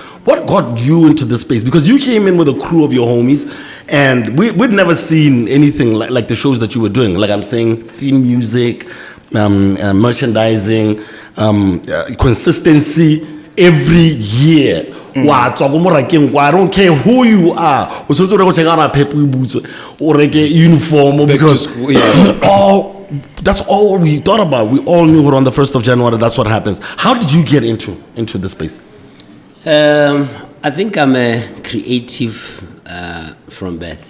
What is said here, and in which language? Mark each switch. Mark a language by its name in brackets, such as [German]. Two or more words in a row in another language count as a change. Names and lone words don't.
[English] What got you into this space? Because you came in with a crew of your homies, and we'd never seen anything like the shows that you were doing. Like I'm saying, theme music, merchandising, consistency every year [Tswana] wa tswa go morakeng kwa, [English] I don't care who you are. [Tswana] O so go [English] check out a pep boots or uniform because that's all we thought about. We all knew on the 1st of January that's what happens. How did you get into the space? I think I'm a creative from birth.